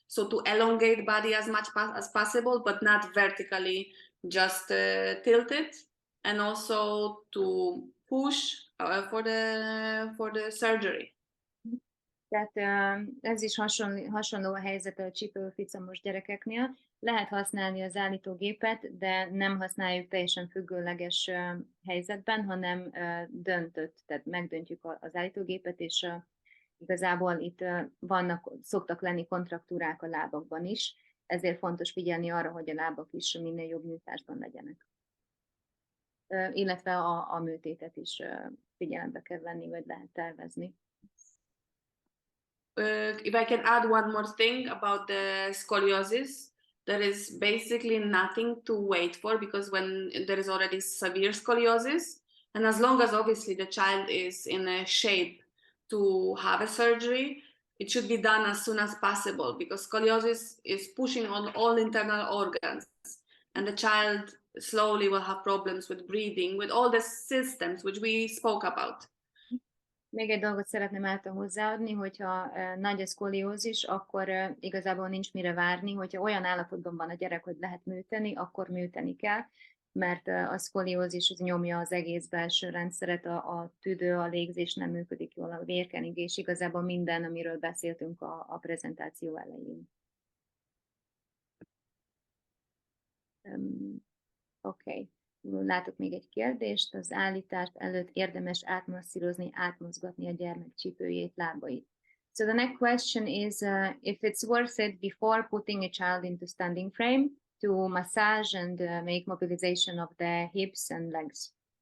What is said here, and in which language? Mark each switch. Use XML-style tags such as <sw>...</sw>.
<en>So to elongate body as much as possible, but not vertically, just tilted. And also to push for the surgery.</en> <hu>Tehát ez is hasonló a helyzet a csípőficamos gyerekeknél. Lehet használni az állítógépet, de nem használjuk teljesen függőleges helyzetben, hanem döntött, tehát megdöntjük az állítógépet, és igazából itt szoktak lenni kontraktúrák a lábakban is, ezért fontos figyelni arra, hogy a lábak is minél jobb nyújtásban legyenek. Illetve a műtétet is figyelembe kell venni, vagy lehet tervezni.</hu> <en>If I can add one more thing about the scoliosis, there is basically nothing to wait for, because when there is already severe scoliosis, and as long as obviously the child is in a shape to have a surgery, it should be done as soon as possible, because scoliosis is pushing on all internal organs, and the child slowly will have problems with breathing, with all the systems which we spoke about.</en> <hu>Még egy dolgot szeretném által hozzáadni, hogyha nagy a szkoliózis, akkor igazából nincs mire várni, hogyha olyan állapotban van a gyerek, hogy lehet műteni, akkor műteni kell, mert a szkoliózis nyomja az egész belső rendszeret, a tüdő, a légzés nem működik jól, a vérkenigés, igazából minden, amiről beszéltünk a prezentáció elején. Oké. Látok még egy kérdést. Az állítás előtt érdemes átmasszírozni, átmozgatni a gyermek csípőjét, lábait.</hu> <en>So the next question is if it's worth it before putting a child into standing frame to massage and make mobilization of the hips and legs.</en>